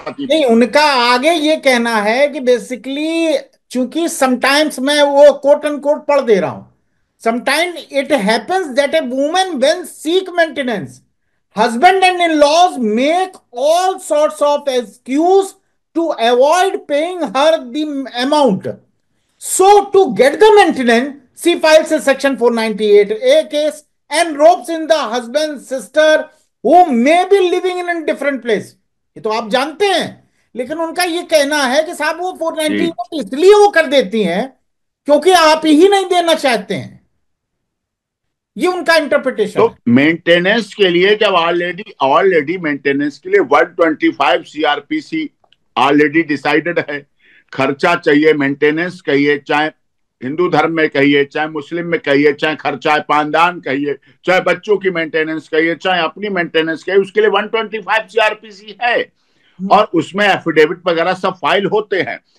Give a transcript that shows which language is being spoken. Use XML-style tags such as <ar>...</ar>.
<hi>नहीं, उनका आगे ये कहना है कि बेसिकली, चूंकि समटाइम्स मैं वो कोट एंड कोट पढ़ दे रहा हूं,</hi> <en>Sometimes it happens that a woman when seek maintenance, husband and in-laws make all sorts of excuse to avoid paying her the amount. So to get the maintenance, she files a section 498A case and ropes in the husband's sister who may be living in a different place.</en> <hi>ये तो आप जानते हैं। लेकिन उनका ये कहना है कि साहब वो 498 इसलिए वो कर देती हैं क्योंकि आप ही नहीं देना चाहते हैं। ये उनका इंटरप्रिटेशन तो है। मेंटेनेंस के लिए, जब ऑलरेडी मेंटेनेंस के लिए 125 सीआरपीसी ऑलरेडी डिसाइडेड है, खर्चा चाहिए, मेंटेनेंस कहिए, चाहे हिंदू धर्म में कहिए, चाहे मुस्लिम में कहिए, चाहे खर्चा पानदान कहिए, चाहे बच्चों की मेंटेनेंस कहिए, चाहे अपनी मेंटेनेंस कहिए, उसके लिए 125 सीआरपीसी है, और उसमें एफिडेविट वगैरह सब फाइल होते हैं।</hi>